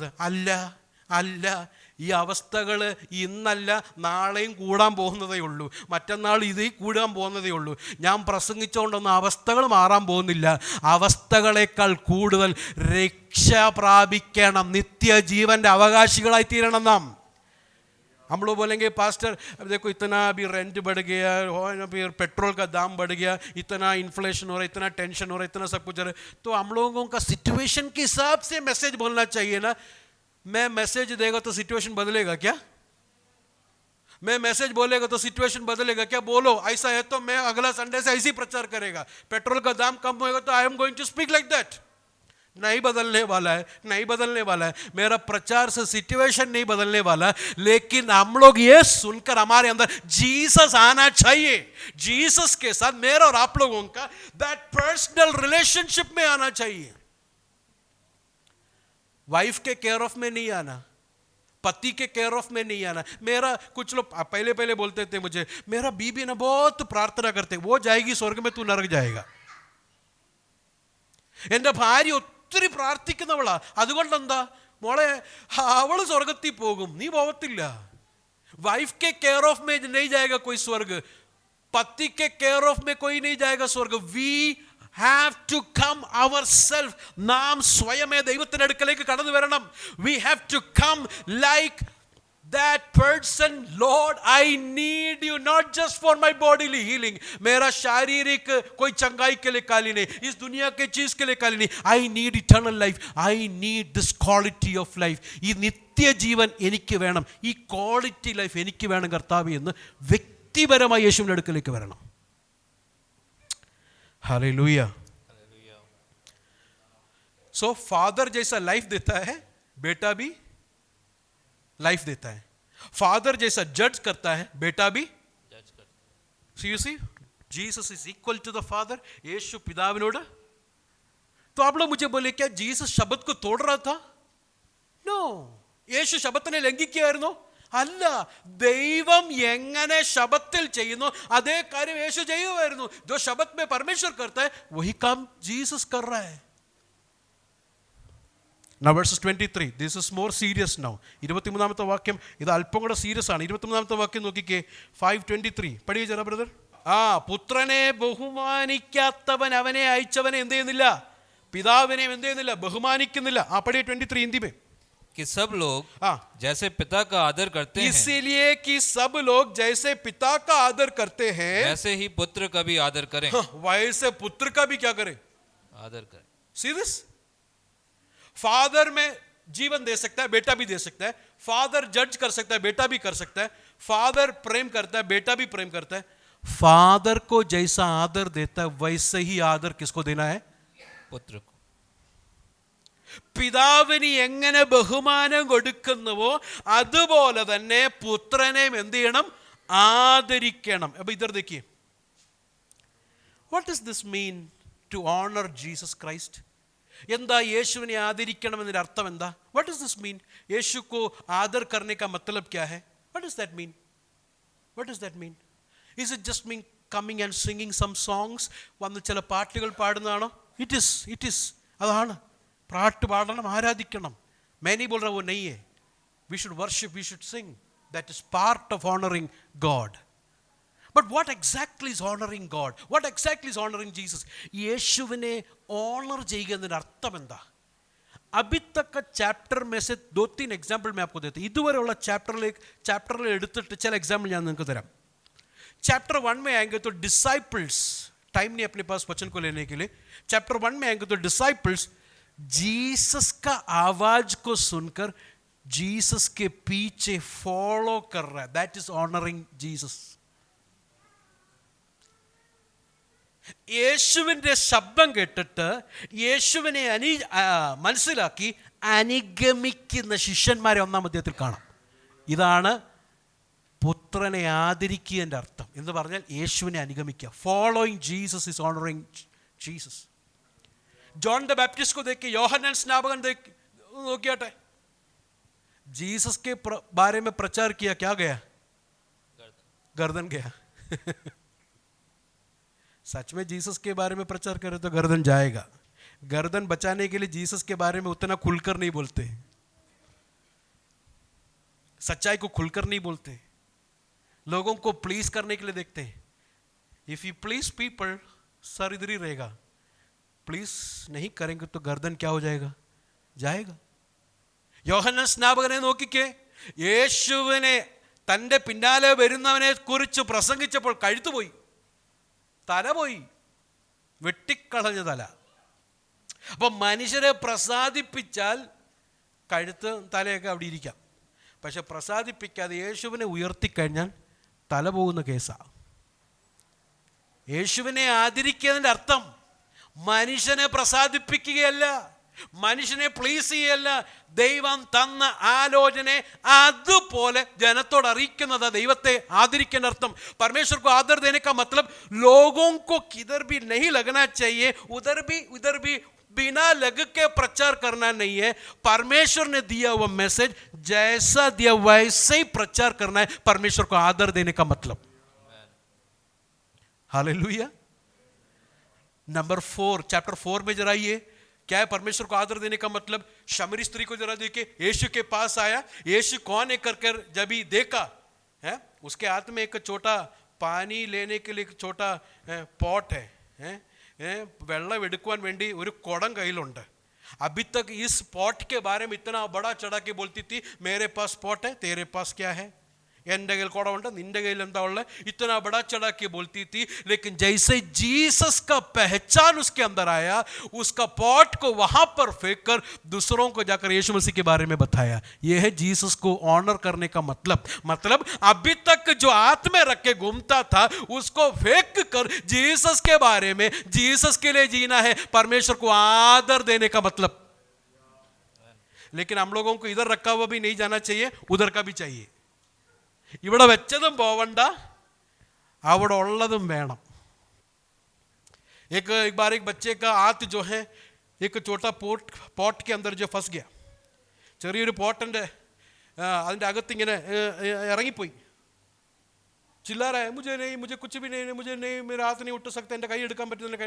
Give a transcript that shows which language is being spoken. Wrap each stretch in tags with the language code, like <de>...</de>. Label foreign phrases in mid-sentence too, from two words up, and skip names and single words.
<ml>അല്ല അല്ല, ഈ അവസ്ഥകൾ ഇന്നല്ല നാളെയും കൂടാൻ പോകുന്നതേ ഉള്ളൂ, മറ്റന്നാൾ ഇതിൽ കൂടാൻ പോകുന്നതേ ഉള്ളൂ. ഞാൻ പ്രസംഗിച്ചുകൊണ്ടൊന്നും അവസ്ഥകൾ മാറാൻ പോകുന്നില്ല. അവസ്ഥകളേക്കാൾ കൂടുതൽ രക്ഷ പ്രാപിക്കണം, നിത്യജീവൻ്റെ അവകാശികളായി തീരണം നാം.</ml> <hi>हम लोग बोलेंगे पास्टर अब देखो इतना अभी रेंट बढ़ गया, फिर पेट्रोल का दाम बढ़ गया, इतना इन्फ्लेशन हो रहा है, इतना टेंशन हो रहा है, इतना सब कुछ हो रहा है. तो हम लोगों का सिचुएशन के हिसाब से मैसेज बोलना चाहिए ना. मैं मैसेज देगा तो सिचुएशन बदलेगा क्या? मैं मैसेज बोलेगा तो सिचुएशन बदलेगा क्या? बोलो ऐसा है तो मैं अगला संडे से ऐसे ही प्रचार करेगा. पेट्रोल का दाम कम होगा तो</hi> <en>I am going to speak like that.</en> <hi>नहीं बदलने वाला है, नहीं बदलने वाला है. मेरा प्रचार से सिचुएशन नहीं बदलने वाला, लेकिन हम लोग ये सुनकर हमारे अंदर जीसस आना चाहिए. जीसस के साथ मेरा और आप लोगों का</hi> <en>that personal relationship</en> <hi>में आना चाहिए. वाइफ के</hi> <en>care of</en> <hi>में नहीं आना, पति के</hi> <en>care of</en> <hi>में नहीं आना. मेरा कुछ लोग पहले बोलते थे मुझे, मेरा बीबी ना बहुत प्रार्थना करते, वो जाएगी स्वर्ग में, तू नरक जाएगा.</hi> <ml>എൻ്റെ ഭാര്യ ഒത്തിരി പ്രാർത്ഥിക്കുന്നവളാ, അതുകൊണ്ടെന്താ മോളെ അവൾ സ്വർഗത്തിൽ പോകും, നീ പോകത്തില്ല.</ml> <hi>वाइफ के</hi> <en>care of</en> <hi>में नहीं जाएगा कोई स्वर्ग, पति के</hi> <en>care of</en> <hi>में कोई नहीं जाएगा स्वर्ग.</hi> <en>वी have to come ourselves.</en> <ml>നാം സ്വയമേ ദൈവത്തിൻ്റെ അടുക്കലേക്ക് കടന്നു വരണം.</ml> <en>We have to come like that person. Lord, I need you not just for my bodily healing.</en> <hi>मेरा शारीरिक कोई चंगाई के लिए काली नहीं, इस दुनिया के चीज के लिए काली नहीं.</hi> <en>I need eternal life. I need this quality of life.</en> <ml>ഈ നിത്യജീവൻ എനിക്ക് വേണം, ഈ</ml> <en>quality life</en> <ml>എനിക്ക് വേണം കർത്താവേ എന്ന് വ്യക്തിപരമായി യേശുവിൻ്റെ അടുക്കലേക്ക് വരണം.</ml> <hi>हालेलुया. सो फादर जैसा लाइफ देता है, बेटा भी लाइफ देता है. फादर जैसा जज करता है, बेटा भी जज करता है.</hi> <en>So you see, Jesus is equal to the Father. यीशु पिताविनोട്.</en> <hi>तो आप लोग मुझे बोले क्या जीसस शब्द को तोड़ रहा था?</hi> <en>नो.</en> <ml>യേശു ശബത്തിനെ ലംഘിക്കുകയായിരുന്നോ? അല്ല. ദൈവം എങ്ങനെ ശബത്തിൽ ചെയ്യുന്നു അതേ കാര്യം യേശു ചെയ്യുമായിരുന്നു.</ml> <hi>जो शब्द में परमेश्वर करता है वही काम जीसस कर रहा है.</hi> <en>Now verses 23, this is more serious now.</en> <ml>23ാമത്തെ വാക്യം ഇത് അല്പം കൂടെ സീരിയസ് ആണ്. 23ാമത്തെ വാക്യം നോക്കിക്കേ, 5:23</ml> <hi>पढ़िए ज़रा</hi> <ml>ബ്രദർ. പുത്രനെ ബഹുമാനിക്കാത്തവൻ അവനെ അയച്ചവനെ എന്ത് ചെയ്യുന്നില്ല, പിതാവിനെ എന്ത് ചെയ്യുന്നില്ല, ബഹുമാനിക്കുന്നില്ല.</ml> <hi>പഠിയേ 23 हिंदी में. कि सब लोग जैसे पिता का आदर करते हैं, इसलिए कि सब लोग जैसे पिता का आदर करते हैं वैसे ही पुत्र का भी आदर करें. वैसे पुत्र का भी क्या करें, आदर करें.</hi> <en>See this?</en> <hi>फादर में जीवन दे सकता है, बेटा भी दे सकता है. फादर जज कर सकता है, बेटा भी कर सकता है. फादर प्रेम करता है, बेटा भी प्रेम करता है. फादर को जैसा आदर देता है वैसे ही आदर किसको देना है, पुत्र को.</hi> <ml>പിതാവിന് എങ്ങനെ ബഹുമാനം കൊടുക്കുന്നുവോ അതുപോലെ തന്നെ പുത്രനെയും എന്ത് ചെയ്യണം, ആദരിക്കണം.</ml> <hi>അപ്പൊ ഇതർ देखिए,</hi> <en>what does this mean to honor Jesus Christ?</en> <ml>എന്താ യേശുവിനെ ആദരിക്കണം എന്നതിന്റെ അർത്ഥം എന്താ?</ml> <en>What does this mean?</en> <hi>യേശു को आदर करने का मतलब क्या है?</hi> <en>What does that mean? What does that mean? Is it just mean coming and singing some songs?</en> <ml>വന്ന് ചില പാട്ടുകൾ പാടുന്നതാണോ?</ml> <en>It is.</en> <ml>അതാണ് പാട്ട് പാടണം, ആരാധിക്കണം.</ml> <hi>मैंने बोल रहा वो नहीं है.</hi> <en>We should worship, we should sing. That is part of honoring God. But what exactly is honoring God? What exactly is honoring Jesus?</en> <ml>യേശുവിനെ ഓണർ ചെയ്യുക എന്നതിൻ്റെ അർത്ഥം എന്താ?</ml> <hi>अभी तक का चैप्टर में से 2-3 एग्जाम्पल मैं आपको देता हूँ.</hi> <ml>ഇതുവരെയുള്ള ചാപ്റ്ററിൽ എടുത്തിട്ട് ചില എക്സാമ്പിൾ ഞാൻ നിങ്ങൾക്ക് തരാം.</ml> <hi>चैप्टर 1 में आएंगे तो डिसाइपल्स, टाइम नहीं अपने पास वचन को लेने के लिए. चैप्टर 1 में आएंगे तो डिसाइपल्स जीसस का आवाज को सुनकर जीसस के पीछे फॉलो कर रहा है.</hi> <en>That is honoring Jesus.</en> <ml>യേശുവിൻ്റെ ശബ്ദം കേട്ടിട്ട് യേശുവിനെ മനസ്സിലാക്കി അനുഗമിക്കുന്ന ശിഷ്യന്മാരെ ഒന്നാം അധ്യായത്തിൽ കാണാം. ഇതാണ് പുത്രനെ ആദരിക്കുകൻ്റെ അർത്ഥം എന്ന് പറഞ്ഞാൽ യേശുവിനെ അനുഗമിക്കുക.</ml> <en>Following Jesus is honoring Jesus.</en> <hi>जॉन द बैप्टिस्ट को देख के,</hi> <ml>യോഹന്നാൻ സ്നാപകൻ നോക്കിയാട്ടെ,</ml> <hi>जीसस के बारे में प्रचार किया, क्या गया? गर्दन गया. सच में जीसस के बारे में प्रचार करे तो गर्दन जाएगा. गर्दन बचाने के लिए जीसस के बारे में उतना खुलकर नहीं बोलते, सच्चाई को खुलकर नहीं बोलते, लोगों को प्लीज करने के लिए देखते हैं.</hi> <en>If you please people,</en> <hi>सर इधर ही रहेगा. प्लीज नहीं करेंगे तो गर्दन क्या हो जाएगा? जाएगा.</hi> <ml>യോഹന്നാൻ സ്നാപകനെ നോക്കിക്കേ, യേശുവിനെ തൻ്റെ പിന്നാലെ വരുന്നവനെ കുറിച്ച് പ്രസംഗിച്ചപ്പോൾ കഴുത്തുപോയി, തല പോയി, വെട്ടിക്കളഞ്ഞ തല. അപ്പം മനുഷ്യരെ പ്രസാദിപ്പിച്ചാൽ കഴുത്ത് തലയൊക്കെ അവിടെ ഇരിക്കാം, പക്ഷെ പ്രസാദിപ്പിക്കാതെ യേശുവിനെ ഉയർത്തിക്കഴിഞ്ഞാൽ തല പോകുന്ന കേസാണ്. യേശുവിനെ ആദരിക്കുന്നതിൻ്റെ അർത്ഥം മനുഷ്യനെ പ്രസാദിപ്പിക്കുകയല്ല, മനുഷ്യനെ പ്ലീസ് ചെയ്യല്ല. ദൈവം തന്ന ആലോചന അതുപോലെ जनത്തോട് അറിയിക്കുന്നത് ദൈവത്തെ ആദരിക്കേണ്ട അർത്ഥം.</ml> <hi>परमेश्वर को आदर देने का मतलब लोगों को किधर भी नहीं लगना चाहिए, उधर भी बिना लग के प्रचार करना नहीं है. परमेश्वर ने दिया हुआ मैसेज जैसा दिया वैसे ही प्रचार करना है. परमेश्वर को आदर देने का मतलब. हालेलुया. नंबर 4, चैप्टर 4 में जरा आइए, क्या है परमेश्वर को आदर देने का मतलब? शमरी स्त्री को जरा देखिए, यीशु के पास आया. यीशु कौन है कर जब ही देखा है, उसके हाथ में एक छोटा पानी लेने के लिए एक छोटा पॉट है,</hi> <ml>വെള്ളം എടുക്കുവാൻ വേണ്ടി ഒരു കുടം കയ്യിലുണ്ട്.</ml> <hi>अभी तक इस पॉट के बारे में इतना बड़ा चढ़ा के बोलती थी, मेरे पास पॉट है, तेरे पास क्या है?</hi> <ml>എൻ്റെ കയ്യിൽ കുടമുണ്ട്, നിന്റെ കയ്യിൽ എന്താ ഉള്ളത്?</ml> <hi>इतना बड़ा चढ़ा के बोलती थी. लेकिन जैसे जीसस का पहचान उसके अंदर आया, उसका पॉट को वहां पर फेंक कर दूसरों को जाकर यीशु मसीह के बारे में बताया. यह है जीसस को ऑनर करने का मतलब अभी तक जो हाथ में रख के घूमता था उसको फेंक कर जीसस के बारे में, जीसस के लिए जीना है. परमेश्वर को आदर देने का मतलब. लेकिन हम लोगों को इधर रखा हुआ भी नहीं जाना चाहिए, उधर का भी चाहिए.</hi> <ml>ഇവിടെ വെച്ചതും പോവണ്ട, അവിടെ ഉള്ളതും വേണം.</ml> <hi>एक बार एक बच्चे का हाथ जो है एक छोटा पॉट के अंदर जो फंस गया.</hi> <ml>ചെറിയൊരു പോട്ടിൻ്റെ അതിൻ്റെ അകത്ത് ഇങ്ങനെ ഇറങ്ങിപ്പോയി.</ml> <hi>चिल्ला रहा है, मुझे नहीं, मुझे कुछ भी नहीं, मुझे नहीं, मेरा हाथ नहीं उठ सकता,</hi> <ml>എൻ്റെ കൈ എടുക്കാൻ പറ്റുന്നില്ല.</ml>